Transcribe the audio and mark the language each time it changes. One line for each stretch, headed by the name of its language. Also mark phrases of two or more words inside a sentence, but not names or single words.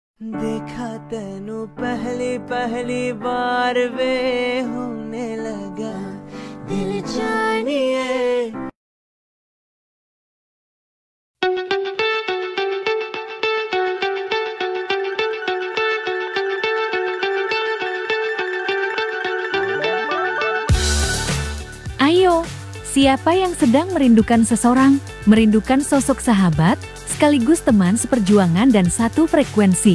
Punjabi: देखा तेनू पहली पहली बार वे होने लगा दिल जानिए.
Indonesian: Ayo, siapa yang sedang merindukan seseorang, merindukan sosok sahabat, sekaligus teman seperjuangan dan satu frekuensi?